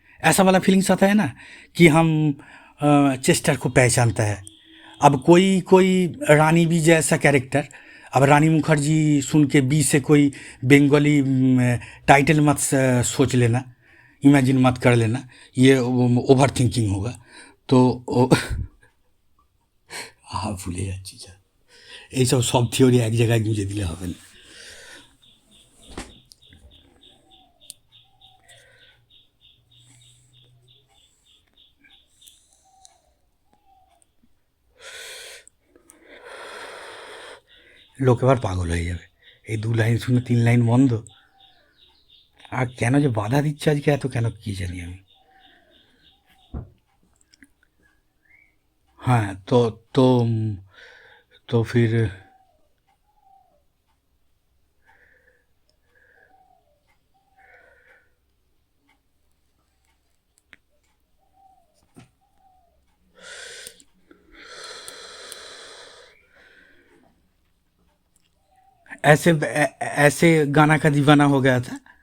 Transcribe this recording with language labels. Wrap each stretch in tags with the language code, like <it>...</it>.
<hi>ऐसा वाला फीलिंग्स आता है ना कि हम चेस्टर को पहचानता है। अब कोई रानी बी जैसा कैरेक्टर, अब रानी मुखर्जी सुन के बी से कोई बंगाली टाइटल मत सोच लेना, इमेजिन मत कर लेना, ये ओवर थिंकिंग होगा। तो हाँ, भूले</hi> <bn>যাচ্ছি যা, এইসব সব থিওরি এক জায়গায় গুঁজে দিলে হবে না। লোক এবার পাগল হয়ে যাবে, এই 2 লাইন শুনে 3 লাইন বন্ধ। আর কেন যে বাধা দিচ্ছে আজকে এত, কেন কি জানি আমি।</bn> <hi>हाँ तो फिर ऐसे गाना का दीवाना हो गया था।</hi>